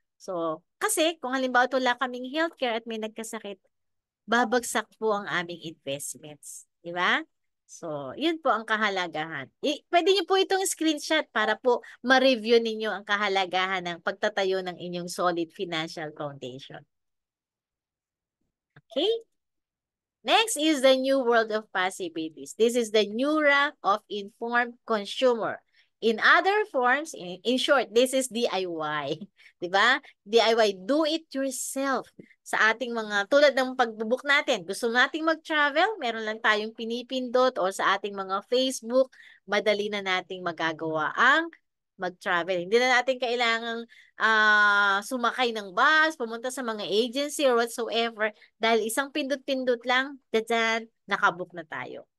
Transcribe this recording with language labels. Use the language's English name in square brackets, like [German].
[Filipino] So, kasi kung halimbawa wala kaming healthcare at may nagkasakit, babagsak po ang aming investments. Di ba? So, yun po ang kahalagahan. Pwede niyo po itong screenshot para po ma-review ninyo ang kahalagahan ng pagtatayo ng inyong [English] solid financial foundation. [Filipino] Okay? [English] Next is the new world of possibilities. This is the new rank of informed consumer. In other forms, in short, this is DIY. [Filipino] Diba? [English] DIY, do it yourself. [Filipino] Sa ating mga, tulad ng pagbubook natin, gusto nating mag-travel, meron lang tayong pinipindot or sa ating mga Facebook, madali na nating magagawa ang mag-travel. Hindi na natin kailangang sumakay ng bus, pumunta sa mga agency [English] or whatsoever [Filipino] dahil isang pindot-pindot lang, dadyan, nakabook na tayo.